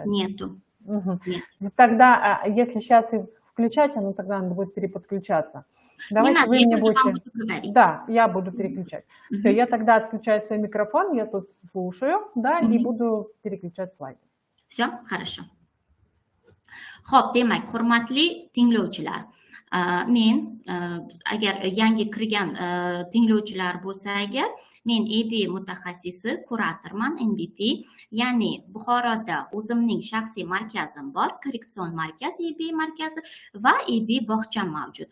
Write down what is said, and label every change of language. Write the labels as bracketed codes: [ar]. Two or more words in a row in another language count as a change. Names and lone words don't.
[ru] Нету. Угу. Нет. Тогда, если сейчас их включать, оно тогда надо будет переподключаться. Давайте вы мне будете... Да, я буду переключать. Все, я тогда отключаю свой микрофон, я тут слушаю, да, и буду переключать слайды. Все, хорошо. [uz] Xo'p, demak, hurmatli tinglovchilar, men agar yangi kirgan tinglovchilar bo'lsa agar, men ABA mutaxassisi, kuratorman, NBP, ya'ni Buxoroda o'zimning shaxsiy markazim bor, korreksion markaz, ABA markazi va ABA bog'cham mavjud.